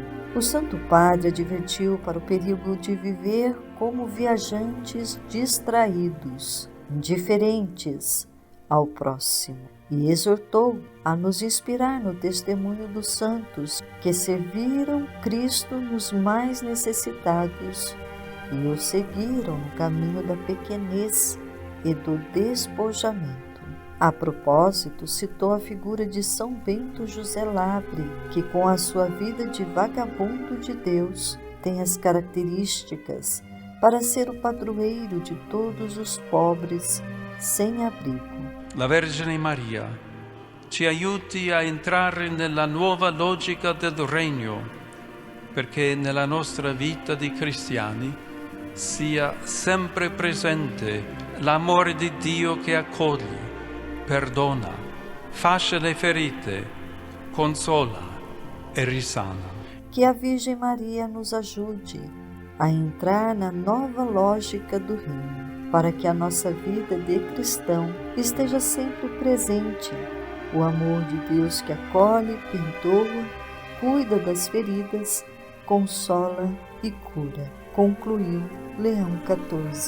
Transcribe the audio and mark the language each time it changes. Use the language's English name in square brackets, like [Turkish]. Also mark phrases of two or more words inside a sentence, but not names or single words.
[Portuguese] O Santo Padre advertiu para o perigo de viver como viajantes distraídos, indiferentes ao próximo, e exortou a nos inspirar no testemunho dos santos que serviram Cristo nos mais necessitados e o seguiram no caminho da pequenez e do despojamento. A propósito, citou a figura de São Bento José Labre, que com a sua vida de vagabundo de Deus tem as características para ser o padroeiro de todos os pobres sem abrigo. [Italian] La Vergine Maria ci aiuti a entrare nella nuova logica del Regno, perché nella nostra vita di cristiani sia sempre presente l'amore di Dio che accoglie, perdona, fascia le ferite, consola e risana. [Portuguese] Que a Virgem Maria nos ajude a entrar na nova lógica do reino, para que a nossa vida de cristão esteja sempre presente o amor de Deus que acolhe, perdoa, cuida das feridas, consola e cura, concluiu Leão XIV.